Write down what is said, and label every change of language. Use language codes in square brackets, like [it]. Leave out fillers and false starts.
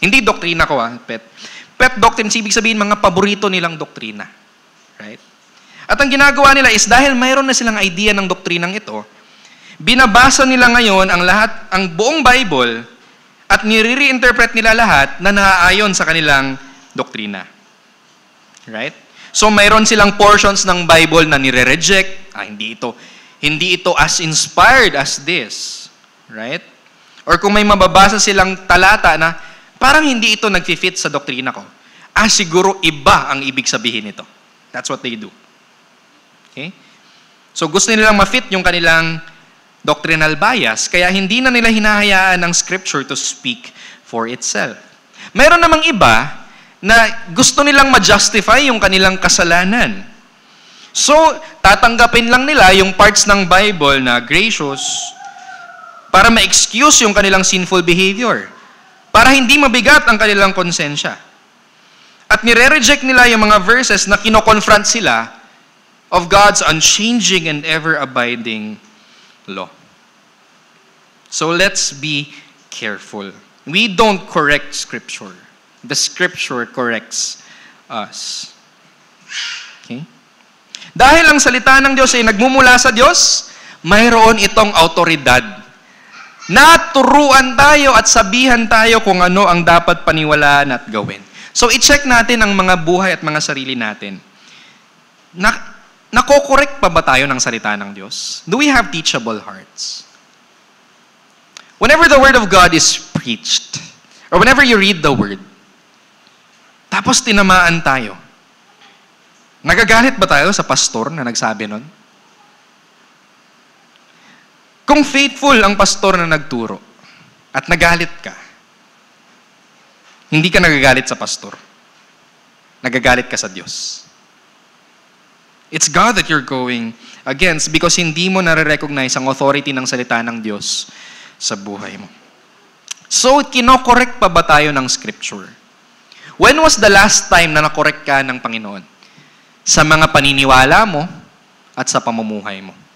[tl] Hindi doktrina ko pet. Pet doctrines, ibig sabihin mga paborito nilang doktrina. Right? At ang ginagawa nila is dahil mayroon na silang idea ng doktrinang ito, binabasa nila ngayon ang buong Bible at nire-reinterpret nila lahat na naaayon sa kanilang doktrina. Right? So mayroon silang portions ng Bible na nire-reject. Hindi ito as inspired as this. Right? Or kung may mababasa silang talata na parang hindi ito nag-fit sa doktrina ko. Siguro iba ang ibig sabihin nito. [en] That's what they do. [tl] Okay? So gusto nilang ma-fit yung kanilang doctrinal bias, kaya hindi na nila hinahayaan ng scripture [en] to speak for itself. [tl] Meron namang iba na gusto nilang ma-justify yung kanilang kasalanan. So, tatanggapin lang nila yung parts ng Bible na gracious para ma-excuse yung kanilang sinful behavior. Para hindi mabigat ang kanilang konsensya. At nire-reject nila yung mga verses na kino-confront sila [en] of God's unchanging and ever-abiding law. So let's be careful. We don't correct Scripture. The Scripture corrects us. Okay? [tl] Dahil ang salita ng Diyos ay nagmumula sa Diyos, mayroon itong autoridad. Naturuan tayo at sabihan tayo kung ano ang dapat paniwalaan at gawin. So, i-check natin ang mga buhay at mga sarili natin. Nako-correct pa ba tayo ng salita ng Diyos? [en] Do we have teachable hearts? Whenever the Word of God is preached, or whenever you read the Word, [tl] tapos tinamaan tayo, nagagalit ba tayo sa pastor na nagsabi nun? Kung faithful ang pastor na nagturo at nagalit ka, hindi ka nagagalit sa pastor. Nagagalit ka sa Diyos. [en] It's God that you're going against because [tl] hindi mo nare-recognize ang authority ng salita ng Diyos sa buhay mo. So, kino-correct pa ba tayo ng Scripture? [en] When was the last time [tl] na na-correct ka ng Panginoon? Sa mga paniniwala mo at sa pamumuhay mo.